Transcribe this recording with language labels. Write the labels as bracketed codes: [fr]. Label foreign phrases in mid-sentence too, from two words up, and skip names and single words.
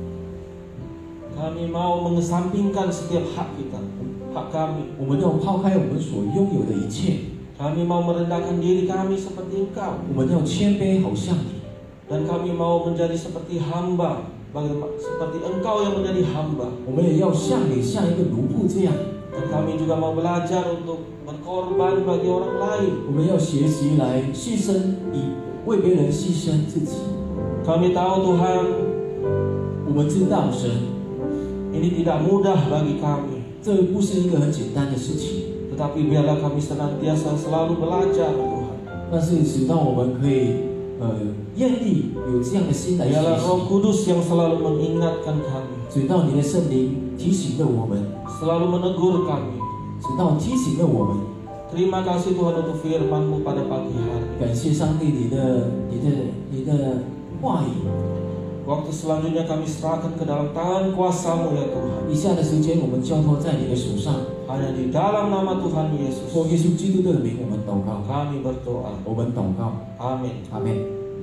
[id] Kami mau mengesampingkan setiap hak kita, hak kami. [zh] 我们要抛开我们所拥有的一切， [id] Kami mau merendahkan diri kami seperti Engkau. [zh] 我们要谦卑，好像你。 [id] Dan kami mau menjadi seperti hamba, seperti Engkau yang menjadi hamba. [zh] 我们也要像你，像一个奴仆这样。 [id] Dan kami juga mau belajar untuk berkorban bagi orang lain. [zh] 我们要学习来牺牲，以为别人牺牲自己。 [id] Kami tahu Tuhan, [zh] 我们知道神， [id] ini tidak mudah bagi kami. [zh] 这不是一个很简单的事情， [id] Tetapi biarlah kami senantiasa selalu belajar Tuhan. [zh] 但是使到我们可以愿意有这样的心来学 [id] Biarlah Roh [zh] 习， [id] Kudus yang selalu mengingatkan kami, [zh] 直到你的圣灵提醒了我们， [id] selalu menegur kami. [zh] 直到提醒了我们。 [id] Terima kasih Tuhan untuk firman-Mu pada pagi hari. [zh] 感谢上帝，你的话语。 [id] Waktu selanjutnya kami serahkan ke dalam tangan kuasa-Mu ya Tuhan. [zh] 以下的时间我们交托在你的手上， [id] Hanya di dalam nama Tuhan Yesus [zh] 奉耶稣基督的名，我们祷告， [id] kami berdoa. [zh] 我们祷告， [id] Amin. [zh] 阿门。